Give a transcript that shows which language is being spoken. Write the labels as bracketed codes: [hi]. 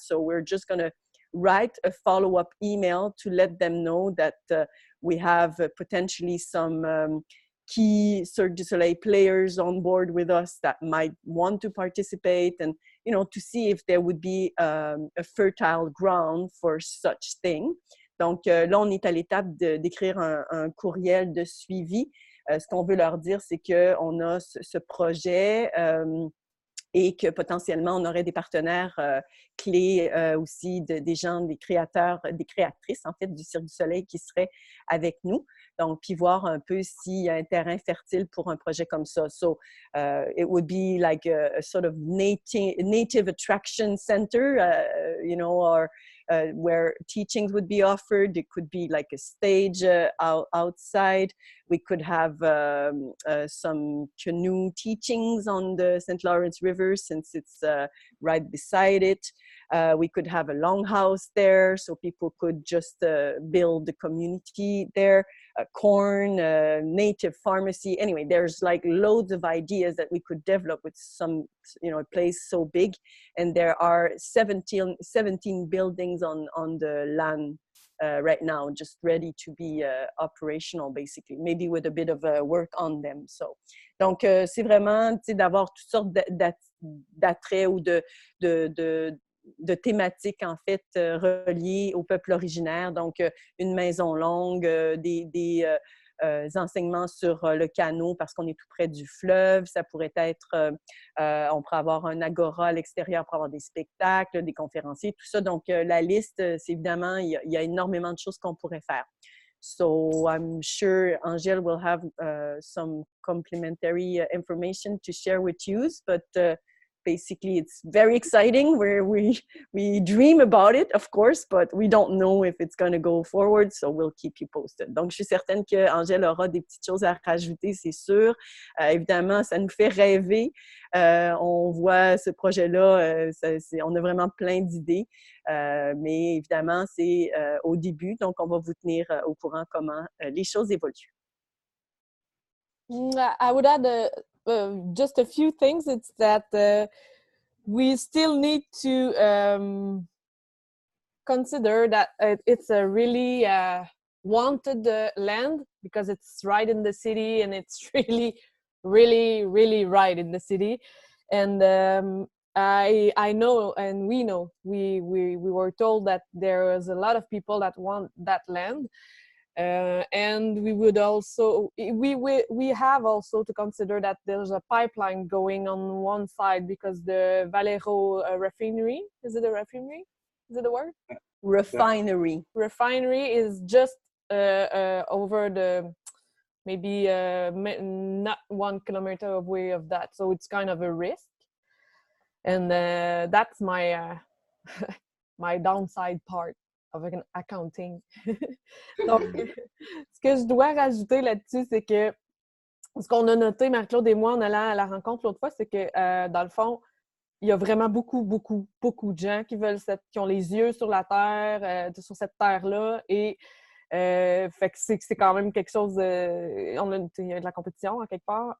[en] So we're just going to write a follow-up email to let them know that we have potentially some key Cirque du Soleil players on board with us that might want to participate, and to see if there would be a fertile ground for such thing. [fr] Donc là, on est à l'étape d'écrire un courriel de suivi. Ce qu'on veut leur dire, c'est qu'on a ce projet et que potentiellement, on aurait des partenaires clés aussi, des gens, des créateurs, des créatrices, en fait, du Cirque du Soleil qui seraient avec nous. Donc, puis voir un peu s'il y a un terrain fertile pour un projet comme ça. [en] So, it would be like a sort of native attraction center, or where teachings would be offered. It could be like a stage outside. We could have some canoe teachings on the St. Lawrence River since it's right beside it. We could have a longhouse there so people could just build the community there. Corn, native pharmacy. Anyway, there's like loads of ideas that we could develop with some, a place so big. And there are 17 buildings on the land right now, just ready to be operational, basically, maybe with a bit of work on them. [fr] So, donc, c'est vraiment d'avoir toutes sortes d'attraits ou de thématiques, en fait, reliées au peuple originaire. Donc, une maison longue, des enseignements sur le canot parce qu'on est tout près du fleuve. Ça pourrait être, on pourrait avoir un agora à l'extérieur pour avoir des spectacles, des conférenciers, tout ça. Donc, la liste, c'est évidemment, il y a énormément de choses qu'on pourrait faire. [en] So I'm sure Angèle will have some complementary information to share with you, but basically, it's very exciting. We dream about it, of course, but we don't know if it's going to go forward, so we'll keep you posted. [fr] Donc, je suis certaine qu'Angèle aura des petites choses à rajouter, c'est sûr. Évidemment, ça nous fait rêver. On voit ce projet-là, on a vraiment plein d'idées, mais évidemment, c'est au début, donc on va vous tenir au courant comment les choses évoluent. [en] I would add just a few things. It's that we still need to consider that it's a really wanted land because it's right in the city, and it's really right in the city. And I know, and we know, we were told that there is a lot of people that want that land. And we would also, we have also to consider that there's a pipeline going on one side, because the Valero refinery, is it a refinery? Is it the word? Refinery. Refinery is just over the, maybe not 1 kilometer away of that. So it's kind of a risk. And that's my my downside part of accounting. [fr] Donc, ce que je dois rajouter là-dessus, c'est que ce qu'on a noté, Marie-Claude et moi, en allant à la rencontre l'autre fois, c'est que, dans le fond, il y a vraiment beaucoup de gens qui veulent qui ont les yeux sur la Terre, sur cette Terre-là. Et fait que c'est quand même quelque chose il y a de la compétition en quelque part.